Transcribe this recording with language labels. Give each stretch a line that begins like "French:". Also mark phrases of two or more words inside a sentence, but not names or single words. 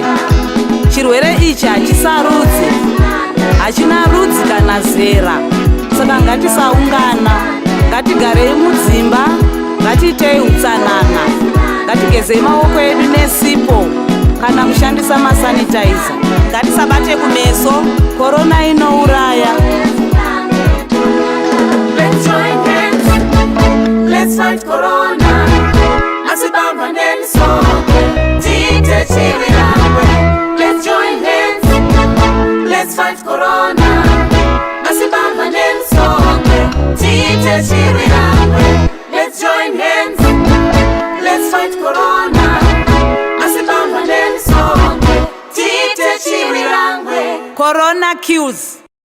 Shona: Chirwere ichi hachisarudzi, hachina rudzi kana zera. Saka ngatisaungana, ngatigarei mudzimba, ngatiitei utsanana, ngatigezei maoko edu nesipo kana kushandisa masanitizer. Ngatisabate kumeso, korona inouraya.
English: Let's join hands, let's fight corona.
North Ndebele: Asibambaneni sonke,
Shona: tiite chivirangwe.
English: Let's join hands, let's fight corona.
North Ndebele: Asibambaneni sonke,
Shona: tiite chivirangwe.
English: Let's join hands, let's fight corona.
North Ndebele: Asibambaneni sonke,
Shona: tiite chivirangwe.
English: Corona kills.